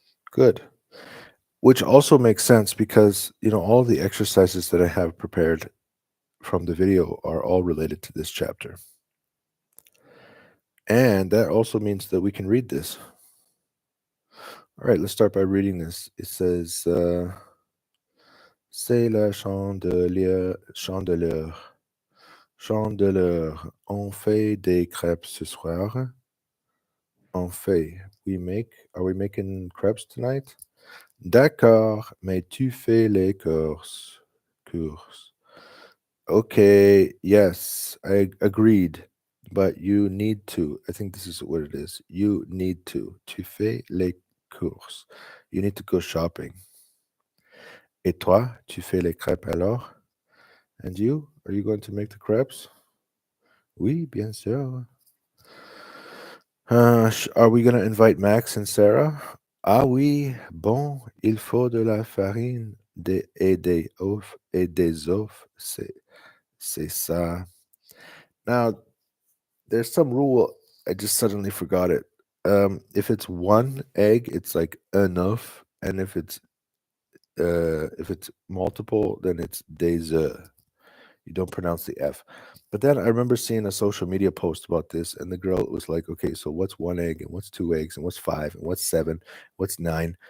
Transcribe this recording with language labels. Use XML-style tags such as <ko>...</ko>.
<en>Good. Which also makes sense because, all of the exercises that I have prepared from the video are all related to this chapter. And that also means that we can read this. All right, let's start by reading this. It says,</en> <fr>c'est la chandelier, on fait des crêpes ce soir. On fait,</fr> <en>are we making crêpes tonight?</en> <fr>D'accord, mais tu fais les courses.</fr> <en>Okay, yes, I agreed, but you need to. I think this is what it is. You need to.</en> <fr>Tu fais les courses.</fr> <en>You need to go shopping.</en> <fr>Et toi, tu fais les crêpes alors?</fr> <en>And you? Are you going to make the crêpes?</en> <fr>Oui, bien sûr.</fr> <en>Are we going to invite Max and Sarah?</en> <fr>Ah oui, bon, il faut de la farine et des œufs. C'est ça.</fr> <en>Now, there's some rule. I just suddenly forgot it. If it's 1 egg, it's like enough, and if it's multiple, then it's des œufs. You don't pronounce the F. But then I remember seeing a social media post about this, and the girl was like, okay, so what's one egg, and what's two eggs, and what's five, and what's seven, what's nine?</en>